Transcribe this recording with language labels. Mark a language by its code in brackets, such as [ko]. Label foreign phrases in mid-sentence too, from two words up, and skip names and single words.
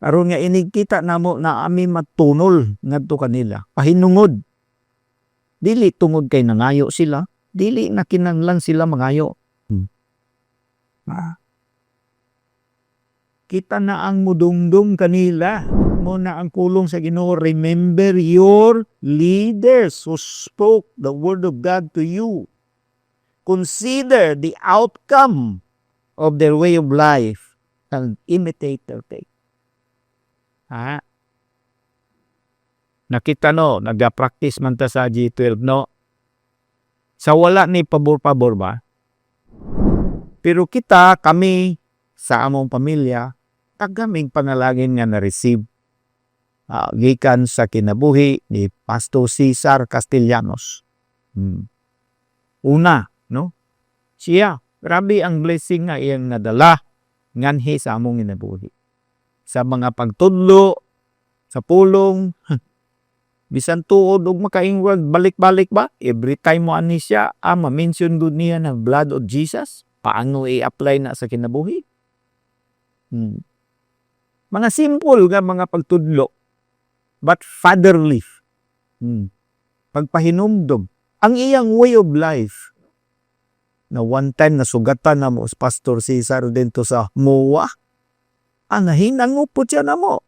[ceb] aron nga inig kita namo na ami matunol ngadto kanila. Pahinungod. Dili tungod kay nangayo sila, dili na kinahanglan sila mangayo. Kita na ang mudumdum kanila. Mo na ang kulong sa Ginoo. [en] Remember your leaders who spoke the word of God to you. Consider the outcome of their way of life and imitate their faith. [ceb] Nakita no, nag-practice man ta sa G12 no. Sa wala ni pabor-pabor ba? Pero kita, kami, sa among pamilya, tagaming panalangin nga na-receive gikan sa kinabuhi ni Pastor Cesar Castellanos. Una, no? Siya, grabe ang blessing nga iyang nadala nganhi sa among kinabuhi. Sa mga pagtudlo, sa pulong, bisan tuod og makaingwag balik-balik ba? [en] Every time [ceb] mo ani siya, ma-mention good niya ng [en] blood of Jesus. [ceb] Paano i-apply na sa kinabuhi? Mga simple nga mga pagtudlo, [en] but fatherly. [ceb] Pagpahinumdom. Ang iyang [en] way of life, [ceb] na [en] one time [ceb] nasugatan na mo Pastor Cesar dito sa MOA, hinangupot siya na mo.